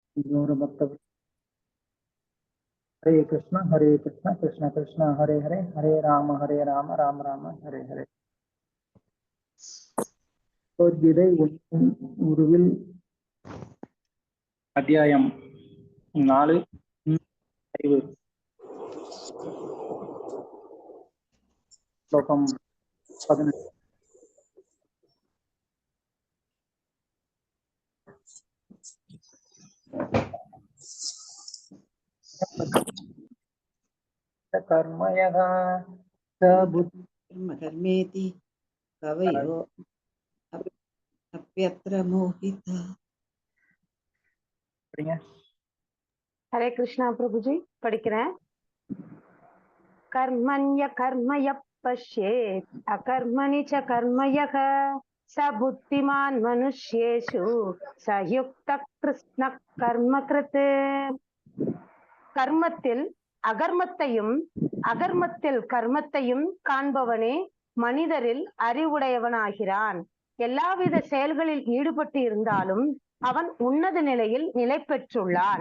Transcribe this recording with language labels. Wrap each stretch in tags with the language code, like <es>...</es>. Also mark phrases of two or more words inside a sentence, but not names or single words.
<sa>गौर भक्त हरे कृष्ण कृष्ण कृष्ण हरे हरे हरे राम राम राम हरे हरे</sa> <ta>கீதை உருவில் அத்தியாயம் 4 5 ஸ்லோகம் 18 कर्मयः</ta> <sa>कर्मेति कवयो अप्यत्र मोहिता।</sa> <hi>हरे कृष्णा प्रभु जी படிக்கிறேன்.</hi> <sa>कर्मण्य कर्मय पश्येत् अकर्मणि च कर्मयः स बुद्धिमान् मनुष्येषु स युक्तः कृष्ण कर्मकृत्.</sa> <ta>கர்மத்தில் அகர்மத்தையும் அகர்மத்தில் கர்மத்தையும் காண்பவனே மனிதரில் அறிவுடையவனாகிறான். எல்லாவித செயல்களில் ஈடுபட்டு இருந்தாலும் அவன் உன்னத நிலையில் நிலை பெற்றுள்ளான்.</ta>